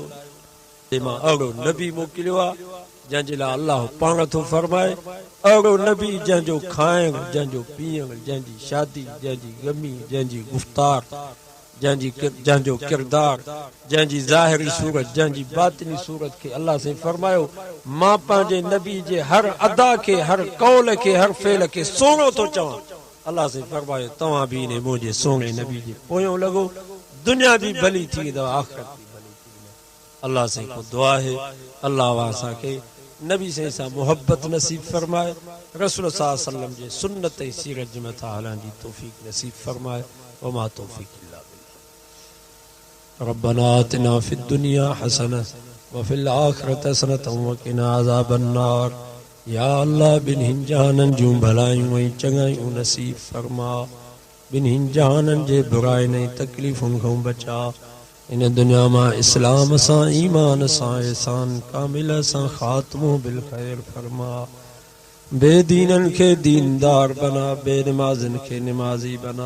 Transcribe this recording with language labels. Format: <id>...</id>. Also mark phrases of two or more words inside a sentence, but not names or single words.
<sd>मां अहिड़ो नबी मोकिलियो आहे जंहिंजे लाइ अल्लाह पाण थो फरमाए, अहिड़ो नबी जंहिंजो खाइण, जंहिंजो पीअण, जंहिंजी शादी, जंहिंजी गमी, जंहिंजी गुफ़्तार, जंहिंजो किरदार, जंहिंजी ज़ाहिरी सूरत, जंहिंजी बातिनी सूरत खे अल्लाह से फरमायो, मां पंहिंजे नबी जे हर अदा खे, हर कौल खे, हर फेल खे सोनो थो चवां। अल्लाह से फरमायो, तव्हां बि इन मुंहिंजे सोने नबी जे पोयों लॻो, दुनिया भी भली थी वेंदव, आख़िरत भी भली थी वेंदव। अल्लाह से को दुआ है, अल्लाह असांखे नबी सां मोहब्बत नसीब फरमाए, रसूल</sd> <ar>صلى الله عليه وسلم</ar> <sd>जे सुन्नत ऐं सीरत जे मथां हलण जी तौफ़ीक़ नसीब फरमाए।</sd> <ar>وما توفيقي إلا بالله. ربنا آتنا في الدنيا حسنة وفي الآخرة حسنة وقنا عذاب النار.</ar> <sd>या अल्लाह ॿिन्हिनि जहाननि जूं भलायूं ऐं चङायूं नसीब फरमा, ॿिन्हिनि जहाननि जे बुराइनि ऐं तकलीफ़ुनि खां बचा। इन दुनिया मां इस्लाम सां, ईमान सां, एहसान कामिल सां ख़ात्मो बिल ख़ैर फरमा। बेदीननि खे दीनदार बना, बेनमाज़िन खे निमाज़ी बना।</sd>